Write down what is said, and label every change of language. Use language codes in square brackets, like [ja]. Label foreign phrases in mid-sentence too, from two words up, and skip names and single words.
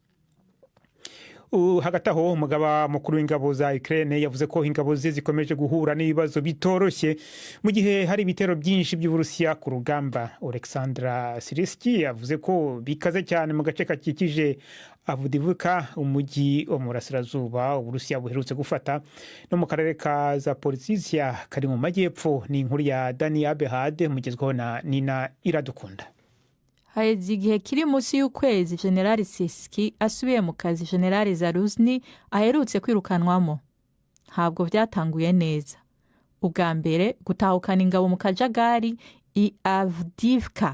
[rw] Hagati aho umugaba mukuru w'ingabo za Ukraine yavuze ko ingabo ze zikomeje guhura n'ibibazo bitoroshye mu gihe hari ibitero byinshi by'Uburusiya ku rugamba. Alexandra Siriski yavuze ko bikaze cyane mu gace kakikije Avugwa, umujyi wo mu burasirazuba Uburusiya buherutse gufata, no mu karere ka Zaporizhia kari mu majyepfo. Ni inkuru ya Dani Abehad mugezweho na Nina Iradukunda. [rn] Haheze igihe kiri munsi y'ukwezi General Siski asubiye mu kazi General Zaruzny aherutse kwirukanwamo. Ntabwo byatanguye neza. Ubwa mbere gutahukana ingabo mu kajagari i Avdiivka.